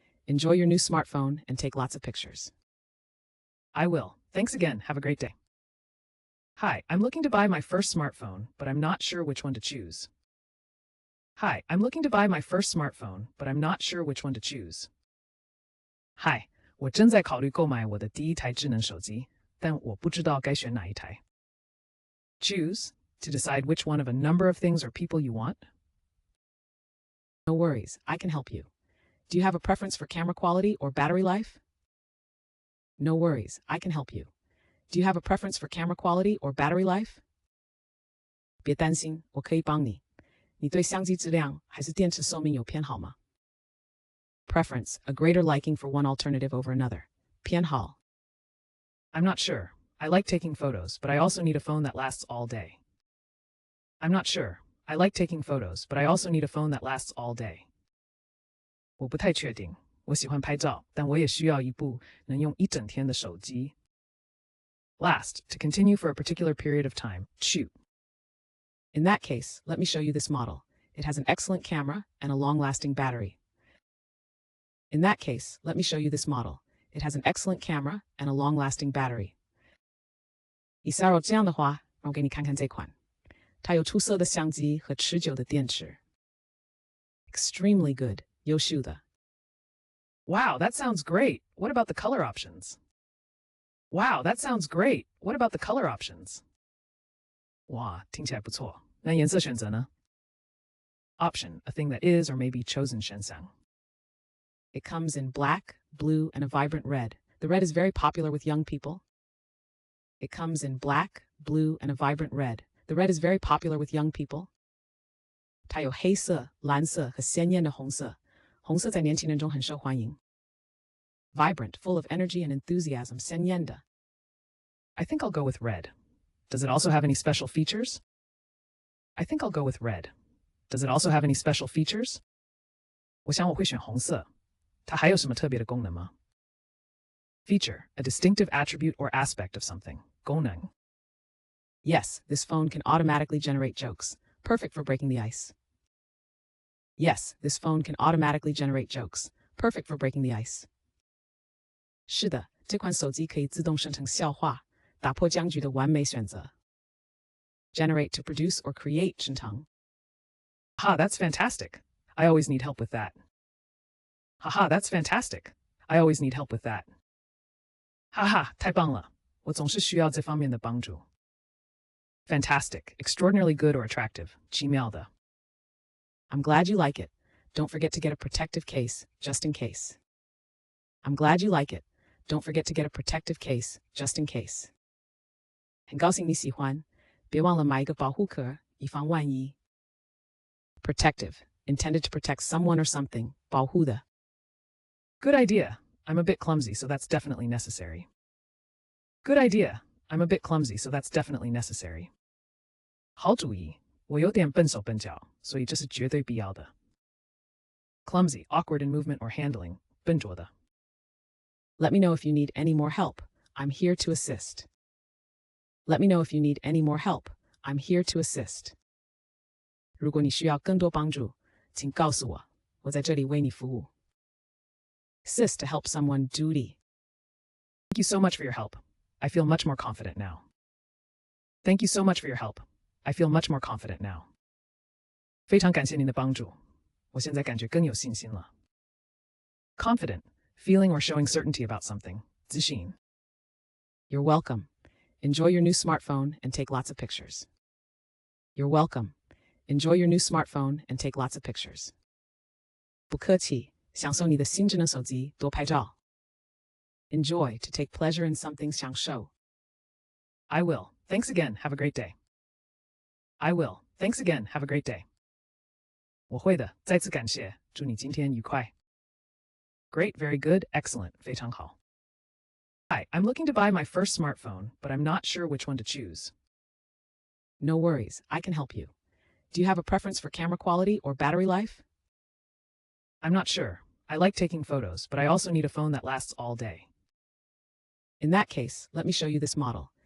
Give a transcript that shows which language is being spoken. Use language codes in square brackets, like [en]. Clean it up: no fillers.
[en] Enjoy your new smartphone and take lots of pictures. I will. Thanks again. Have a great day. Hi, I'm looking to buy my first smartphone, but I'm not sure which one to choose. Hi, I'm looking to buy my first smartphone, but I'm not sure which one to choose. [zh] Hi, 我正在考虑购买我的第一台智能手机，但我不知道该选哪一台。 [en] Choose, to decide which one of a number of things or people you want. No worries, I can help you. Do you have a preference for camera quality or battery life? No worries, I can help you. Do you have a preference for camera quality or battery life? [zh] 别担心，我可以帮你。你对相机质量还是电池寿命有偏好吗？ [en] Preference, a greater liking for one alternative over another. 偏好 I'm not sure. I like taking photos, but I also need a phone that lasts all day. I'm not sure. I like taking photos, but I also need a phone that lasts all day. [zh] 我不太确定。我喜欢拍照，但我也需要一部能用一整天的手机。 [en] Last, to continue for a particular period of time. Shoot. In that case, let me show you this model. It has an excellent camera and a long-lasting battery. In that case, let me show you this model. It has an excellent camera and a long-lasting battery. [zh] 以下这样的话，让我给你看看这款。它有出色的相机和持久的电池。 [en] Extremely good. 优秀的。Wow, that sounds great. What about the color options? Wow, that sounds great. What about the color options? [zh] 哇，听起来不错。那颜色选择呢？ [en] Option, a thing that is or may be chosen [zh] 选项。 [en] It comes in black, blue, and a vibrant red. The red is very popular with young people. It comes in black, blue, and a vibrant red. The red is very popular with young people. [zh] 它有黑色、蓝色和鲜艳的红色。红色在年轻人中很受欢迎。 [en] Vibrant, full of energy and enthusiasm, 鲜艳的。I think I'll go with red. Does it also have any special features? I think I'll go with red. Does it also have any special features? [zh] 我想我会选红色。它还有什么特别的功能吗？ [en] Feature, a distinctive attribute or aspect of something. 功能。Yes, this phone can automatically generate jokes. Perfect for breaking the ice. Yes, this phone can automatically generate jokes. Perfect for breaking the ice. [zh] 是的，这款手机可以自动生成笑话，打破僵局的完美选择。 [en] Generate to produce or create 生成。Ha, that's fantastic. I always need help with that. Haha, that's fantastic. I always need help with that. [zh] 哈哈，太棒了！我总是需要这方面的帮助。 [en] Fantastic, extraordinarily good or attractive, 奇妙的。I'm glad you like it. Don't forget to get a protective case, just in case. I'm glad you like it. Don't forget to get a protective case, just in case. [zh] 很高兴你喜欢，别忘了买一个保护壳，以防万一。 [en] Protective, intended to protect someone or something, 保护的。Good idea. I'm a bit clumsy, so that's definitely necessary. Good idea. I'm a bit clumsy, so that's definitely necessary. [zh] 好主意。我有点笨手笨脚，所以这是绝对必要的。 [en] clumsy, awkward in movement or handling, 笨拙的. Let me know if you need any more help. I'm here to assist. Let me know if you need any more help. I'm here to assist. [zh] 如果你需要更多帮助，请告诉我，我在这里为你服务. [en] Assist to help someone duty. Thank you so much for your help. I feel much more confident now. Thank you so much for your help. I feel much more confident now. [zh] 非常感谢您的帮助，我现在感觉更有信心了. [en] Confident, feeling or showing certainty about something. 自信.You're welcome. Enjoy your new smartphone and take lots of pictures. You're welcome. Enjoy your new smartphone and take lots of pictures. [zh] 不客气，享受你的新智能手机，多拍照. [en] Enjoy, to take pleasure in something, 享受. I will. Thanks again. Have a great day. I will. Thanks again. Have a great day. [zh] 我会的，再次感谢，祝你今天愉快. [en] Great, very good, excellent, 非常好. Hi, I'm looking to buy my first smartphone, but I'm not sure which one to choose. No worries, I can help you. Do you have a preference for camera quality or battery life? I'm not sure. I like taking photos, but I also need a phone that lasts all day. In that case, let me show you this model.